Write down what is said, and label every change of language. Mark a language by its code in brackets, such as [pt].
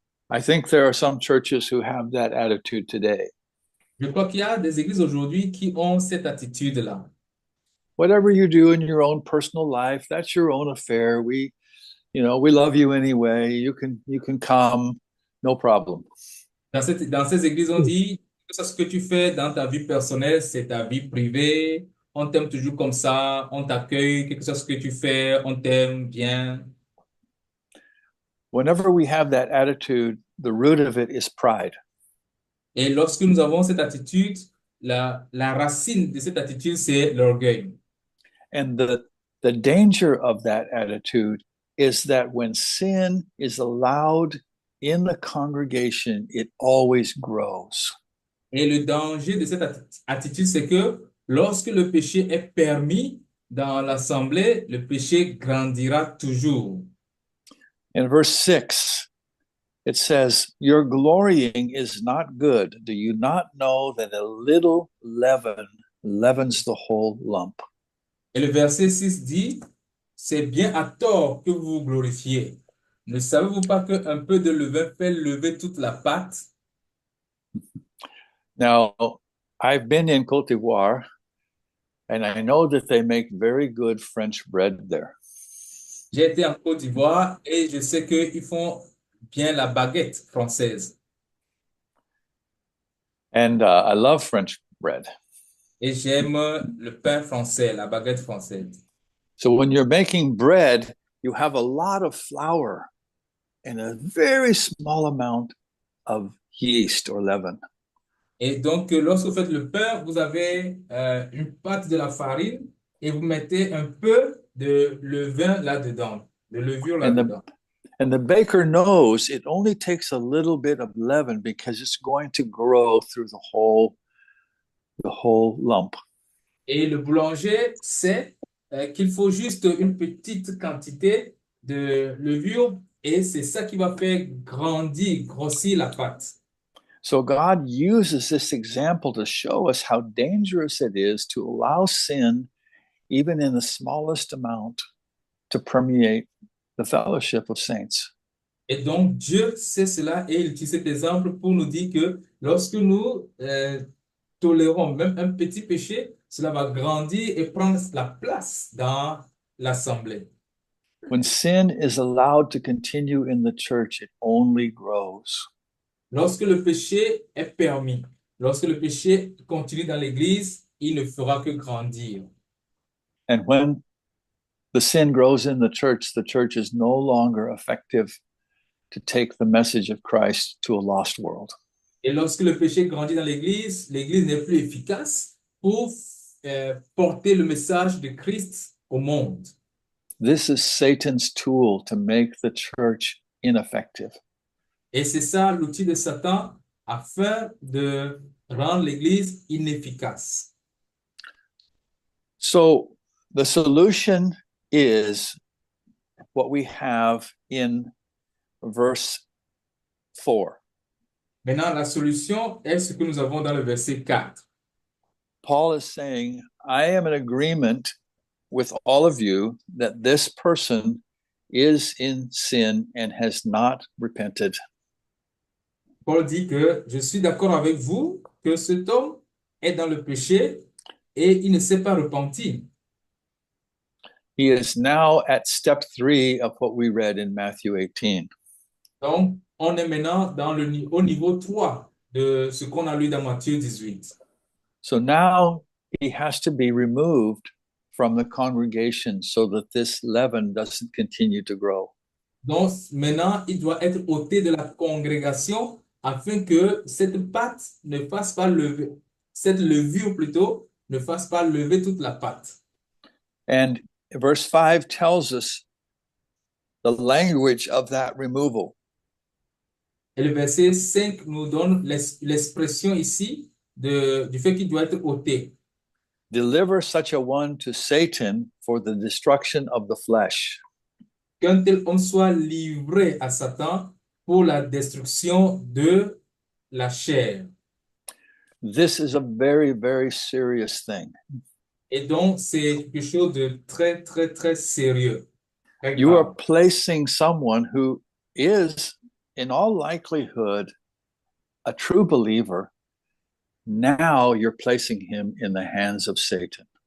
[en] I think there are some churches who have that attitude today. [fr] Je crois qu'il y a des églises aujourd'hui qui ont cette attitude-là. [en] Whatever you do in your own personal life, that's your own affair. We love you anyway. You can come, no problem. [fr] Dans ces églises, on dit que ce que tu fais dans ta vie personnelle, c'est ta vie privée. On t'aime toujours comme ça, on t'accueille, quelque chose que tu fais, on t'aime bien. [en] Whenever we have that attitude, the root of it is pride. [fr] Et lorsque nous avons cette attitude, la racine de cette attitude, c'est l'orgueil. [en] And the danger of that attitude is that when sin is allowed in the congregation, it always grows. [fr] Et le danger de cette attitude, c'est que lorsque le péché est permis dans l'assemblée, le péché grandira toujours. [en] In verse 6, it says, your glorying is not good. Do you not know that a little leaven leavens the whole lump? [fr] Et le verset 6 dit, c'est bien à tort que vous vous glorifiez. Ne savez-vous pas qu'un peu de levain fait lever toute la pâte? [en] Now, I've been in Côte d'Ivoire, and I know that they make very good French bread there. [fr] J'ai été en Côte d'Ivoire et je sais qu'ils font bien la baguette française. [en] And I love French bread. [fr] Et j'aime le pain français, la baguette française. [en] So when you're making bread, you have a lot of flour and a very small amount of yeast or leaven. [fr] Et donc, lorsque vous faites le pain, vous avez une pâte de la farine et vous mettez un peu de levain là-dedans, de levure là-dedans. [en] And the baker knows it only takes a little bit of leaven because it's going to grow through the whole lump. [fr] Et le boulanger sait qu'il faut juste une petite quantité de levure et c'est ça qui va faire grossir la pâte. [en] So God uses this example to show us how dangerous it is to allow sin, even in the smallest amount, to permeate the fellowship of saints. [fr] Et donc, Dieu sait cela et il utilise cet exemple pour nous dire que lorsque nous tolérons même un petit péché, cela va grandir et prendre la place dans l'assemblée. [en] When sin is allowed to continue in the church, it only grows. [fr] Lorsque le péché est permis, lorsque le péché continue dans l'Église, il ne fera que grandir. [en] And when the sin grows in the church is no longer effective to take the message of Christ to a lost world. [fr] Et lorsque le péché grandit dans l'Église, l'Église n'est plus efficace pour porter le message de Christ au monde. [en] This is Satan's tool to make the church ineffective. [fr] Et c'est ça l'outil de Satan afin de rendre l'Église inefficace. [en] So the solution is what we have in verse 4. [fr] Maintenant, la solution est ce que nous avons dans le verset 4. [en] Paul is saying, I am in agreement with all of you that this person is in sin and has not repented. [fr] Paul dit que je suis d'accord avec vous que cet homme est dans le péché et il ne s'est pas repenti. [en] He is now at step 3 of what we read in Matthew 18. [fr] Donc, on est maintenant au niveau 3 de ce qu'on a lu dans Matthieu 18. [en] So now he has to be removed from the congregation so that this leaven doesn't continue to grow. [fr] Donc, maintenant, il doit être ôté de la congrégation afin que cette pâte ne fasse pas lever, cette levure plutôt, ne fasse pas lever toute la pâte. [en] And verse 5 tells us the language of that removal. [fr] Et le verset 5 nous donne l'expression ici du fait qu'il doit être ôté. [en] Deliver such a one to Satan for the destruction of the flesh. [fr] Qu'un tel homme soit livré à Satan pour la destruction de la chair. [en] This is a very, very serious thing. [fr] Et donc, c'est quelque chose de très, très, très sérieux. Très [en] You are [fr] grave. [en] placing someone who is, in all likelihood, a true believer. Now you're placing him in the hands of Satan.